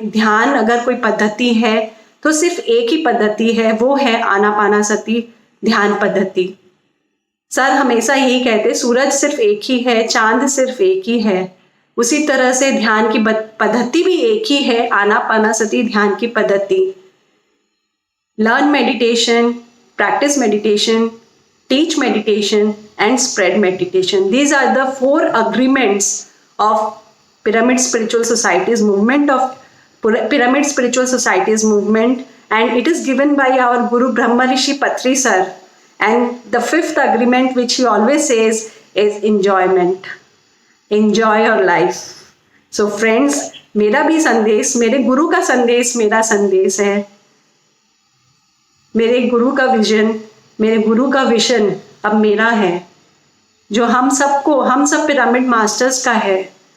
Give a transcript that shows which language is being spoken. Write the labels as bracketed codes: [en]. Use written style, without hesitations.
[hi] ध्यान अगर कोई पद्धति है तो सिर्फ एक ही पद्धति है, वो है आनापानासति ध्यान पद्धति। सर हमेशा यही कहते, सूरज सिर्फ एक ही है, चांद सिर्फ एक ही है। उसी तरह से ध्यान की पद्धति भी एक ही है, आनापानासति ध्यान की पद्धति। [en] Learn meditation, practice meditation, teach meditation, and spread meditation. These are the 4 agreements of Pyramid Spiritual Society's movement, Pyramid Spiritual Society's movement, and it is given by our Guru Brahma Rishi Patri sir. And the 5th agreement, which he always says, is enjoyment. Enjoy your life. So friends, [hi] मेरा भी संदेश, मेरे गुरु का संदेश मेरा संदेश है। मेरे गुरु का विजन, मेरे गुरु का विजन अब मेरा है, जो हम सब पिरामिड मास्टर्स का है।